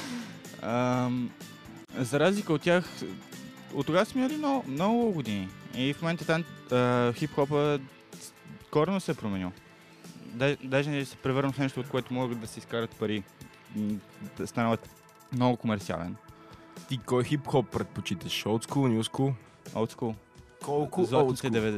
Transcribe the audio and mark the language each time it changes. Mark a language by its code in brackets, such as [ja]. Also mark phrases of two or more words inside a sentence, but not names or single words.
[bg] За разлика от тях, от тогава сме имали много години. И в момента хип-хопа коренно се е променил. Даже не се превърна в нещо, от което могат да се изкарат пари. Да станат много комерциален. Ти кой хип-хоп предпочиташ? [en] Old school, new school? Old school. [bg] Колко Златните [en] old school?